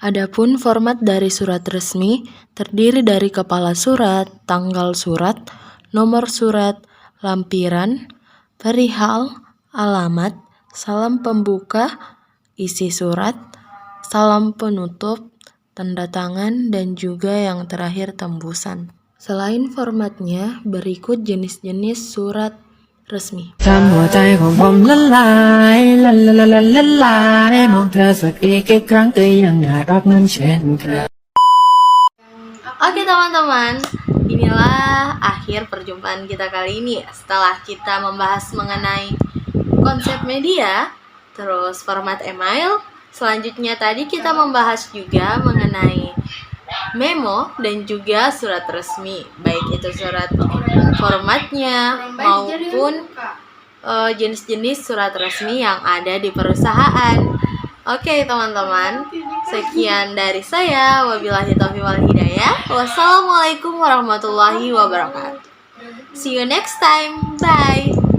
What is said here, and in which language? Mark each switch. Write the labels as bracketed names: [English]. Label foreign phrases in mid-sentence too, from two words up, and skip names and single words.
[Indonesian] Adapun format dari surat resmi terdiri dari kepala surat, tanggal surat, nomor surat, lampiran, perihal, alamat, salam pembuka, isi surat, salam penutup, tanda tangan, dan juga yang terakhir tembusan. Selain formatnya, berikut jenis-jenis surat resmi. [Thai] ทำหัวใจของผมละลายละละละละละลายมองเธอสักอีกครั้งก็ยังน่ารักเหมือนเช่นเคย [Indonesian] Oke teman-teman, inilah akhir perjumpaan kita kali ini. Setelah kita membahas mengenai konsep media, terus format email, selanjutnya tadi kita membahas juga mengenai memo dan juga surat resmi, baik itu surat formatnya maupun jenis-jenis surat resmi yang ada di perusahaan. Oke teman-teman, sekian dari saya. [Arabic] وبالله التوفيق والهداية. والسلام عليكم ورحمة الله وبركاته. [English] See you next time. Bye.